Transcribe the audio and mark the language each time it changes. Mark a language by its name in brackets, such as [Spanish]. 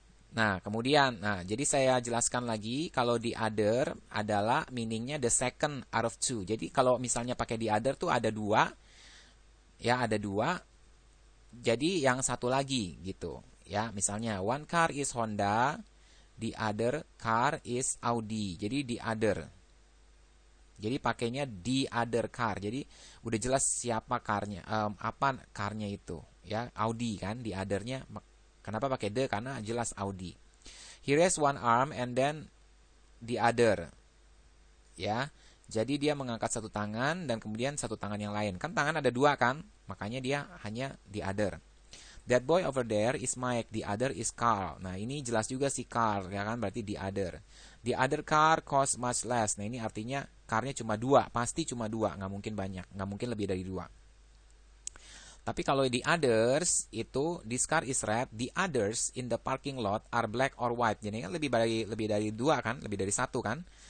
[Indonesian] Nah, kemudian, jadi saya jelaskan lagi kalau the other adalah meaningnya [English] the second out of two. [Indonesian] Jadi kalau misalnya pakai the other tuh ada dua, ya, ada dua. Jadi yang satu lagi gitu, ya. Misalnya [English] one car is Honda, the other car is Audi. [Indonesian] Jadi the other. Jadi pakainya the other car. Jadi udah jelas siapa carnya, apa carnya itu, ya. Audi kan, the othernya. Kenapa pakai the? Karena jelas Audi. [English] He raised one arm and then the other, ya. [Indonesian] Jadi dia mengangkat satu tangan dan kemudian satu tangan yang lain. Kan tangan ada dua kan, makanya dia hanya the other. [English] That boy over there is Mike, the other is Carl. [Indonesian] Nah, ini jelas juga si Carl, ya kan, berarti the other. [English] The other car cost much less. [Indonesian] Nah, ini artinya car-nya cuma dua, pasti cuma dua, nggak mungkin banyak, nggak mungkin lebih dari dua. Tapi kalau [English] the others itu, this car is red, the others in the parking lot are black or white. [Indonesian] Jadi kan lebih dari dua kan, lebih dari satu kan.